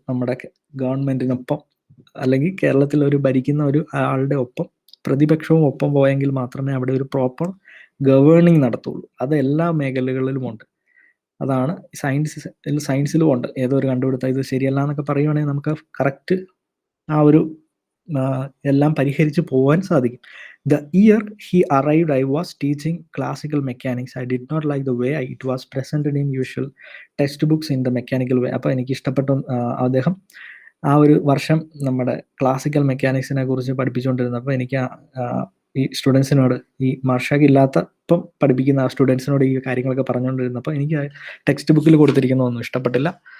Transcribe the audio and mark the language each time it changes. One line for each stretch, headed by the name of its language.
Malayalam: നമ്മുടെ ഗവൺമെൻറ്റിനൊപ്പം അല്ലെങ്കിൽ കേരളത്തിൽ ഭരിക്കുന്ന ഒരു ആളുടെ ഒപ്പം പ്രതിപക്ഷവും ഒപ്പം പോയെങ്കിൽ മാത്രമേ അവിടെ ഒരു പ്രോപ്പർ ഗവേണിങ് നടത്തുള്ളൂ. അത് എല്ലാ മേഖലകളിലുമുണ്ട്. അതാണ് സയൻസിലും ഉണ്ട്. ഏതോ ഒരു കണ്ടുപിടുത്തം ഇത് ശരിയല്ല എന്നൊക്കെ പറയുവാണെങ്കിൽ നമുക്ക് കറക്റ്റ് ആ ഒരു എല്ലാം പരിഹരിച്ച് പോകാൻ സാധിക്കും.
English: The year he arrived, I was teaching classical mechanics. I did not like the way it was presented in usual textbooks in the mechanical way.
Malayalam: അപ്പോൾ എനിക്ക് ഇഷ്ടപ്പെട്ടു അദ്ദേഹം ആ ഒരു വർഷം നമ്മുടെ ക്ലാസിക്കൽ മെക്കാനിക്സിനെ കുറിച്ച് പഠിപ്പിച്ചുകൊണ്ടിരുന്നപ്പോൾ എനിക്ക് ഈ സ്റ്റുഡൻസിനോട്, ഈ മാർഷാക്ക് ഇല്ലാത്തപ്പം പഠിപ്പിക്കുന്ന ആ സ്റ്റുഡൻസിനോട് ഈ കാര്യങ്ങളൊക്കെ പറഞ്ഞുകൊണ്ടിരുന്നപ്പോൾ എനിക്ക് ടെക്സ്റ്റ് ബുക്കിൽ കൊടുത്തിരിക്കുന്നതൊന്നും ഇഷ്ടപ്പെട്ടില്ല.